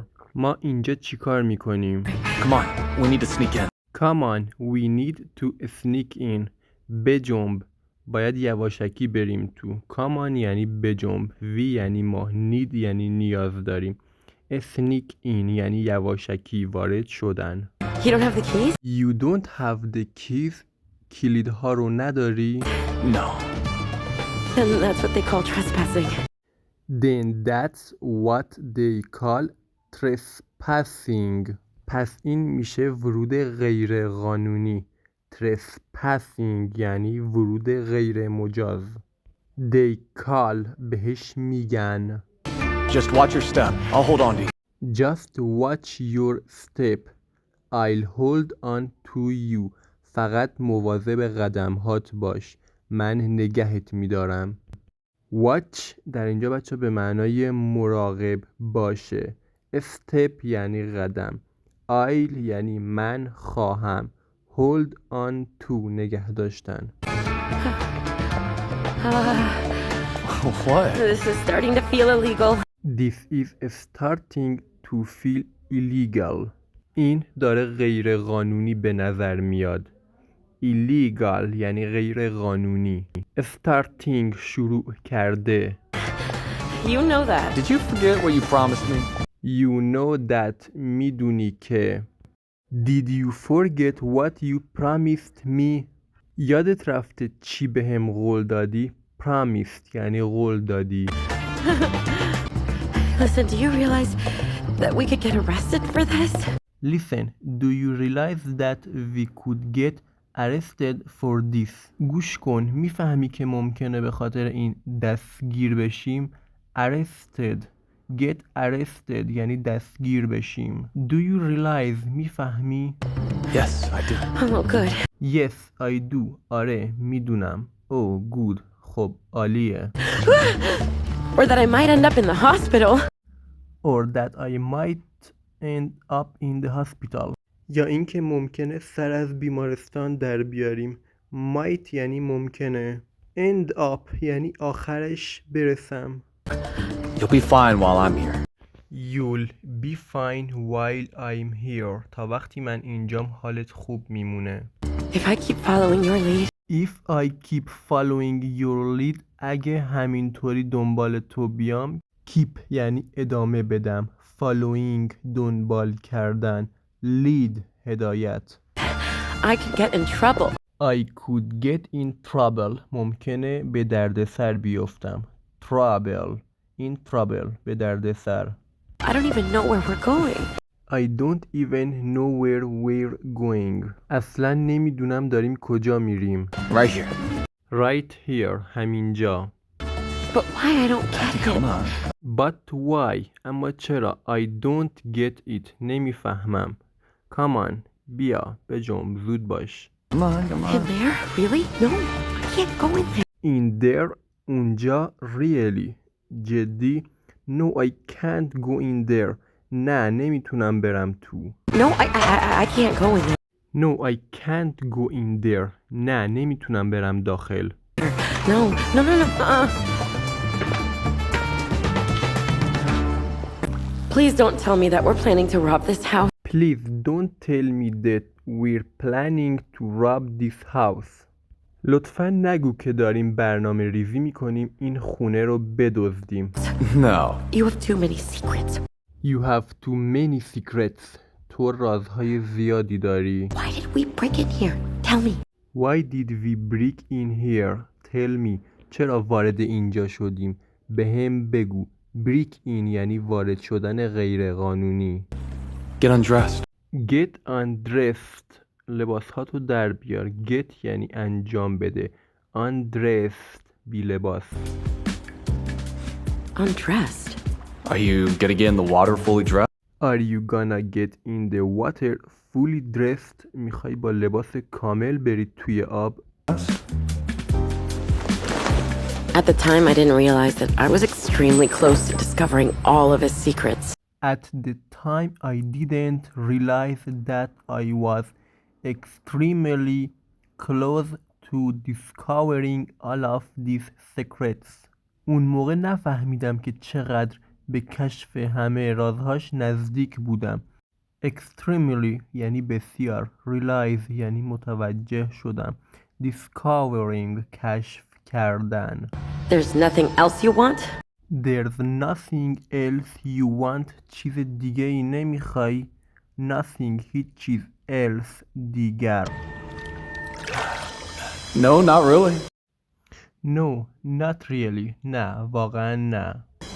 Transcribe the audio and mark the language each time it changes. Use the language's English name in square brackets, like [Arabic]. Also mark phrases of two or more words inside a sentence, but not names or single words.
[Persian] ما اینجا چیکار میکنیم؟ [English] Come on, we need to sneak in. Come on, we need to sneak in. [Persian] بجنب. باید یواشکی بریم تو. [English] Come on [Persian] یعنی بجنب. We یعنی ما. Need یعنی نیاز داریم. [English] Sneak in [Persian] یعنی یواشکی وارد شدن. [English] You don't have the keys? You don't have the keys. [Persian] کلیدها رو نداری؟ [English] No. Then that's what they call trespassing. Then that's what they call trespassing. [Persian] پس این میشه ورود غیر قانونی. Trespassing یعنی ورود غیر مجاز. [English] They call [Persian] بهش میگن. [English] Just watch your step. I'll hold on to you. Just watch your step. I'll hold on to you. [Persian] فقط مواظب قدمهات باش. من نگهت میدارم. Watch در اینجا بچه به معنای مراقب باشه. Step یعنی قدم. I'll یعنی من خواهم. [English] Hold on to [Persian] نگه داشتن. [English] What? This is starting to feel illegal. This is starting to feel illegal. [Persian] این داره غیر قانونی به نظر میاد. Illegal یعنی غیر قانونی. Starting شروع کرده. [English] You know that. Did you forget what you promised me? You know that [Persian] میدونی که. [English] Did you forget what you promised me? [Persian] یادت رفته چی بهم قول دادی؟ Promised یعنی قول دادی. [English] Listen, do you realize that we could get arrested for this? Listen, do you realize that we could get arrested for this? گوش کن، میفهمی که ممکنه به خاطر این دستگیر بشیم؟ [Persian] Arrested. [English] Get arrested [Persian] یعنی دستگیر بشیم. Do you realize میفهمی؟ [English] Yes, I do. Oh, good. Yes, I do. [Persian] آره میدونم. [English] Oh, good. [Persian] خب عالیه. [English] Or that I might end up in the hospital. Or that I might end up in the hospital. [Persian] یا اینکه ممکنه سر از بیمارستان در بیاریم. Might یعنی ممکنه. [English] End up [Persian] یعنی آخرش برسم. [English] You'll be fine while I'm here. You'll be fine while I'm here. [Persian] تا وقتی من اینجام حالت خوب میمونه. [English] If I keep following your lead, If I keep following your lead [Persian] اگه همینطوری دنبال تو بیام. Keep یعنی ادامه بدم. Following دنبال کردن. Lead هدایت. [English] I could get in trouble. I could get in trouble [Persian] ممکنه به دردسر بیفتم. [English] Trouble in trouble [Persian] به دردسر. [English] I don't even know where we're going. I don't even know where we're going. [Persian] اصلا نمیدونم داریم کجا میریم. [English] Right here. Right here [Persian] همینجا. [English] But why I don't get Come it? on. But why [Persian] اما چرا [English] I don't get it نمیفهمم. Come on [Persian] بیا بجنب زود باش. [English] Come on, come In on. there? Really? No, I can't go in there. In there اونجا really جدی. No I can't go in there. [Persian] نه نمیتونم برم تو. [English] No, I can't go in there. No I can't go in there. [Persian] نه نمیتونم برم داخل. [English] No. Please don't tell me that we're planning to rob this house. Please don't tell me that we're planning to rob this house. [Persian] لطفاً نگو که داریم برنامه ریزی میکنیم این خونه رو بدزدیم. [English] No. You have too many secrets. You have too many secrets. [Persian] تو رازهای زیادی داری. [English] Why did we break in here? Tell me. Why did we break in here? Tell me. [Persian] چرا وارد اینجا شدیم؟ به هم بگو. [English] break in [Persian] یعنی وارد شدن غیر قانونی. [English] Get undressed. Get undressed. [Persian] لباسهاتو در بیار. Get یعنی انجام بده. Undressed بی لباس. [English] Undressed. Are you gonna get in the water fully dressed? Are you gonna get in the water fully dressed? [Persian] میخوای با لباس کامل بری توی آب؟ [English] At the time, I didn't realize that I was extremely close to discovering all of his secrets. At the time I didn't realize that I was extremely close to discovering all of these secrets. [Persian] اون موقع نفهمیدم که چقدر به کشف همه رازهاش نزدیک بودم. Extremely یعنی بسیار. Realize یعنی متوجه شدم. Discovering کشف کردن. [English] There's nothing else you want? There's nothing else you want. [Persian] چیز دیگه ای نمیخوای. Nothing هیچ چیز else دیگر. [English] No, not really. No, not really. [Persian] نه واقعا نه.